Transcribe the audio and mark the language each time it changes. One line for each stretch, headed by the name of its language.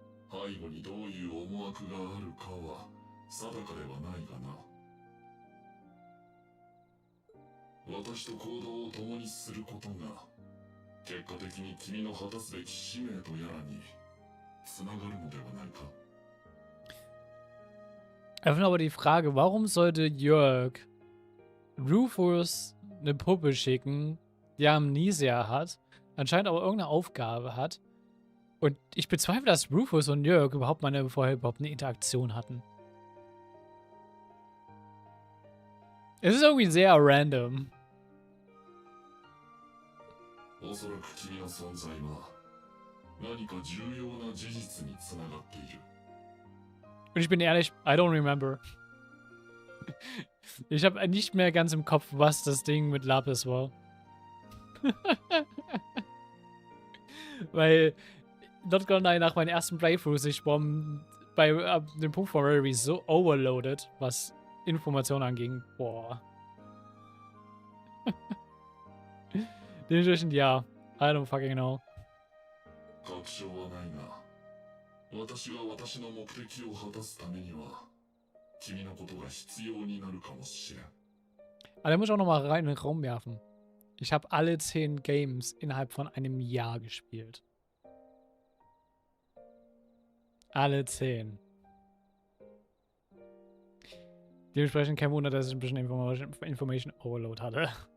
Japanese: 背後にどういう思惑があるかは定かではないがな。私と行動を共にすることが結果的に君の果たすべき使命とやらにつながるのではないか。
German: Einfach aber die Frage, warum sollte Jörg Rufus eine Puppe schicken, die Amnesia hat, anscheinend aber irgendeine Aufgabe hat. Und ich bezweifle, dass Rufus und Jörg vorher überhaupt eine Interaktion hatten. Es ist irgendwie sehr random.
Japanese: おそらく君の存在は何か重要な事実につながっている。
German: Und ich bin ehrlich,
English: I don't remember.
German: Ich habe nicht mehr ganz im Kopf, was das Ding mit Lapis war. Weil Not Gonna nach meinen ersten Playthroughs ich war bei dem Punkt von Reverie so overloaded, was Informationen anging. Boah. Dementsprechend ja.
English: I don't fucking know.
Japanese: 確証はないが、私が私の目的を果たすためには、君のことが必要になるかもしれん。
German: Aber der muss ich auch nochmal rein in den Raum werfen. Ich habe alle 10 Games innerhalb von einem Jahr gespielt. Alle 10. Dementsprechend kein Wunder, dass ich ein bisschen Information Overload hatte.